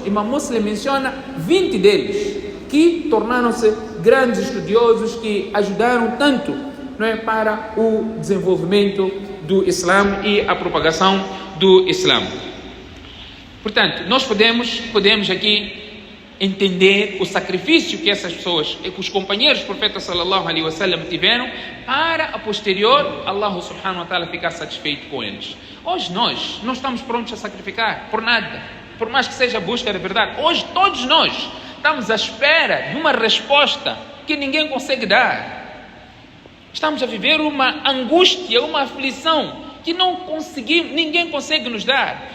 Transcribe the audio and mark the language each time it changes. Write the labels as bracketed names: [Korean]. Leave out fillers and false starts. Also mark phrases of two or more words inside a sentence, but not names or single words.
[Portuguese] Imam Muslim menciona 20 deles, que tornaram-se grandes estudiosos, que ajudaram tanto, não é, para o desenvolvimento do Islã e a propagação do Islã. Portanto, nós podemos aqui entender o sacrifício que essas pessoas, que os companheiros do profeta [Arabic] صلى الله عليه وسلم [Portuguese] tiveram para a posterior [Arabic] الله سبحانه وتعالى [Portuguese] ficar satisfeito com eles. Hoje nós não estamos prontos a sacrificar por nada, por mais que seja a busca da verdade. Hoje todos nós estamos à espera de uma resposta que ninguém consegue dar. Estamos a viver uma angústia, uma aflição que ninguém consegue nos dar.